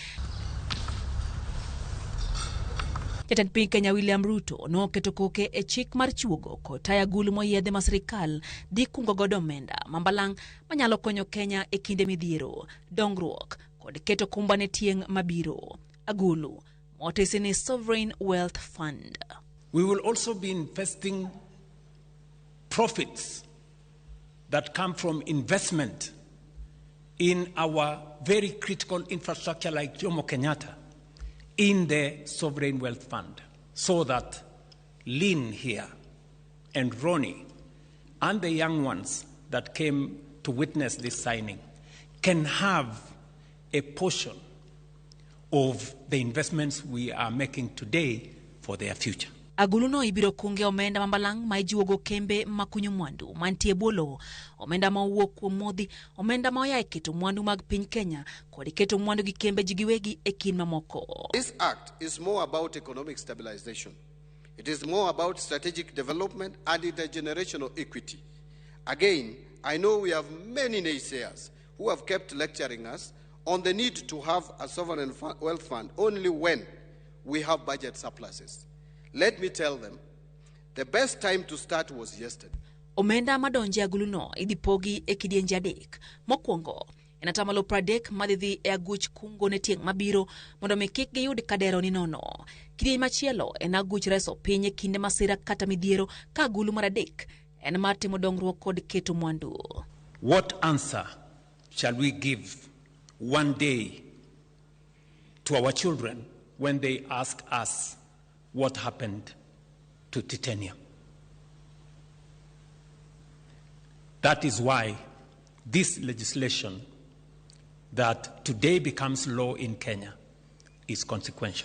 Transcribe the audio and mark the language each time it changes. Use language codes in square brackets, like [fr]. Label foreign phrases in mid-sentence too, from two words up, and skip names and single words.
[luo] Jatend piny Kenya William Ruto noketo koke e chik mar chuogo kod tayo agulu moyiedhi ma sirikal dhi kungo godo omenda mambalang' manyalo konyo Kenya e kinde midhiero, dongruok kod keto kumba ne tieng' mabiro. Agulu motisi ni Sovereign Wealth Fund. [en] We will also be investing profits that come from investment in our very critical infrastructure like Jomo Kenyatta in the Sovereign Wealth Fund, so that Lynn here and Ronnie and the young ones that came to witness this signing can have a portion of the investments we are making today for their future. [luo] Agulu no ibiro kunge omenda mambalang' ma ijuogo kembe makunyo mwandu mantie bolo, omenda ma owuok kuom modhi, omenda ma oya e keto mwandu mag piny Kenya kod keto mwandu gi kembe jigiwegi e kin mamoko. [en] This act is more about economic stabilization. It is more about strategic development and intergenerational equity. Again, I know we have many naysayers who have kept lecturing us on the need to have a sovereign wealth fund only when we have budget surpluses. Let me tell them, the best time to start was yesterday. [luo] Omenda madonje agulu no idipogi e kidienje adek. Mokwongo, enatamalo 30 madhi e aguch kungo ne tieng' mabiro mondo mi kik giyud kadero ni nono. Kidienje machielo en aguch reso piny e kinde masira kata midhiero ka agulu mar adek en mar timo dongruok kod keto mwandu. [en] What answer shall we give one day to our children when they ask us what happened to titanium? That is why this legislation that today becomes law in Kenya is consequential.